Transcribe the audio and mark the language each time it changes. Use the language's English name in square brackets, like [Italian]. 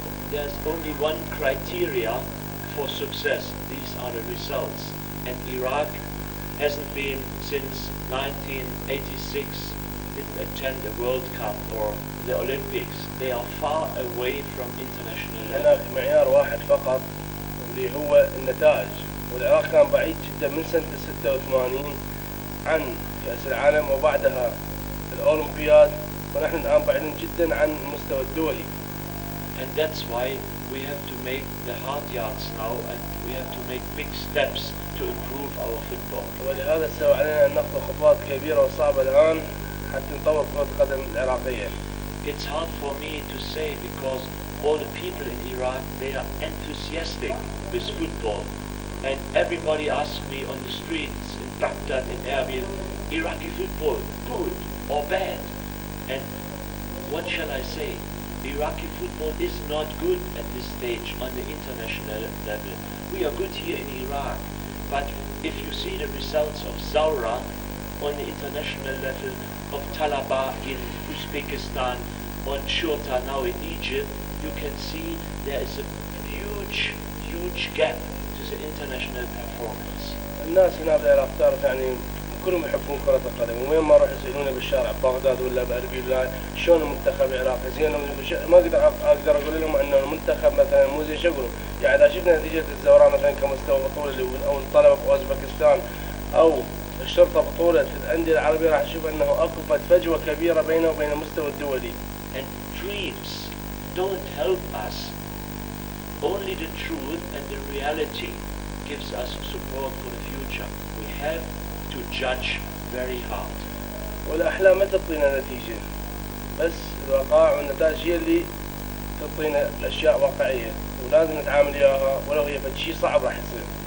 [English] There's only one criteria for success. These are the results. And Iraq hasn't been since 1986 didn't attend the World Cup or the Olympics. They are far away from international level. [Arabic] هناك معيار واحد فقط اللي هو النتائج، والعراق كان بعيد جدا من سنة 86 عن كأس العالم وبعدها الأولمبياد، ونحن الآن بعيدين جدا عن المستوى الدولي. [English] And that's why we have to make the hard yards now, and we have to make big steps to improve our football. [Arabic] ولهذا سوى علينا أن نخطو خطوات كبيرة وصعبة الآن حتى نطور كرة القدم العراقية. [English] It's hard for me to say because all the people in Iraq, they are enthusiastic with football. And everybody asks me on the streets in Baghdad, in Erbil, Iraqi football, good or bad? And what shall I say? Iraqi football is not good at this stage on the international level. We are good here in Iraq, but if you see the results of Zawra on the international level, of Talaba in Uzbekistan, on Shurta now in Egypt, you can see there is a huge gap to the international performance. [Arabic] الناس هنا بالعراق تعرف يعني كلهم يحبون كرة القدم، وين ما راح يسألونه بالشارع ببغداد ولا بأربيل لا شلون المنتخب العراقي زين، ما اقدر اقول لهم انه المنتخب مثلا مو زين. شو اقول؟ يعني اذا شفنا نتيجة الزوراء مثلا كمستوى بطولة او الطلبة باوزبكستان او الشرطة بطولة الأندية العربية راح تشوف انه اكو فجوة كبيرة بينه وبين المستوى الدولي. [English] And dreams don't help us. Only the truth and the reality gives us support for the future. We have to judge very hard. [Arabic] والأحلام ما تعطينا نتيجة، بس الوقائع والنتائج هي اللي تعطينا الأشياء واقعية، ولازم نتعامل وياها ولو هي شيء صعب راح يصير.